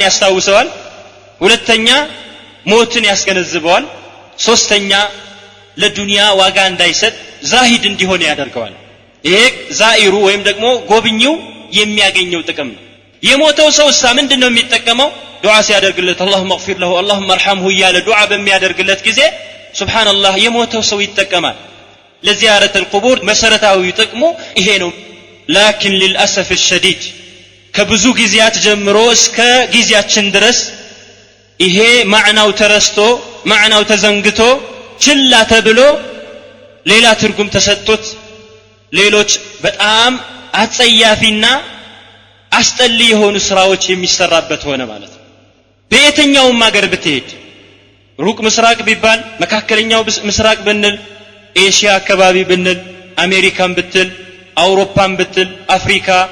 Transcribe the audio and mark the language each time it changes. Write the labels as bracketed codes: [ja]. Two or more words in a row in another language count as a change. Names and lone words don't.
[am] ያስታውሰዋል ሁለተኛ ሞትን ያስገነዝበዋል ሶስተኛ ለዱንያ ዋጋ እንዳይሰጥ ዛሂድ እንዲሆን ያደርገዋል ይሄ ዛኢሩ ወይም ደግሞ ጎብኚው የሚያገኘው ጥቅም ነው የሞተው ሰው ምንድነው የሚጠቀመው ዱዓ ሲያደርግለት [ar] اللهم اغفر له اللهم ارحمه [am] ያለ ዱዓ በሚያደርግለት ጊዜ ሱብሃንአላህ የሞተው ሰው ይጠቀማል [ar] لزيارة القبور [am] መሰረታዊ ጥቅሙ ይሄ ነው [ar] لكن للاسف الشديد [am] ከብዙ ጊዜያት ጀምሮ እስከ ጊዜያችን ድረስ ይሄ ማዕናው ተረስቶ ማዕናው ተዘንግቶ ችላ ተብሎ ሌላ ትርጉም ተሰጥቶት ሌሎች በጣም አጸያፊና አስጠሊ የሆኑ ስራዎች የሚሰራበት ሆነ ማለት ነው በየትኛውም ሀገር ብትሄድ ሩቅ ምስራቅ ቢባል መካከለኛው ምስራቅ ብንል ኤሽያ አካባቢ ብንል አሜሪካን ብትል አውሮፓን ብትል አፍሪካ